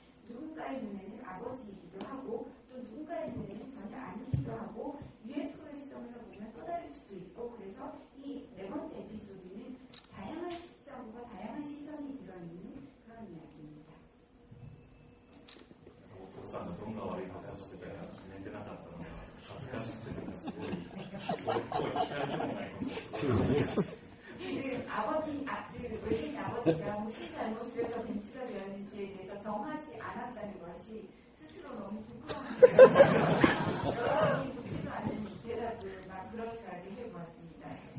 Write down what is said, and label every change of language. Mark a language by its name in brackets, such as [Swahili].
[Korean] 누군가의 눈에는 아버지이기도 하고 또 누군가의 눈에는 전혀 아니기도 하고 UFO의 시점에서 보면 또 다를 수도 있고, 그래서 이 네 번째 에피소드는 다양한 시점과 다양한 시선이 들어있는 그런 이야기입니다. [Japanese] お父さんがどんな悪いことをしてたか決めてなかったのが恥ずかしくて、すごいそれっぽい聞かれてもないことをすごい [Korean] 외계인 아버지가 무슨 잘못을 해서 벤치가 되었는지에 대해서 정하지 않았다는 것이 스스로 너무 부끄러워요. 여러분이 묻지도 않는 대답을 막 그렇게까지 해보았습니다.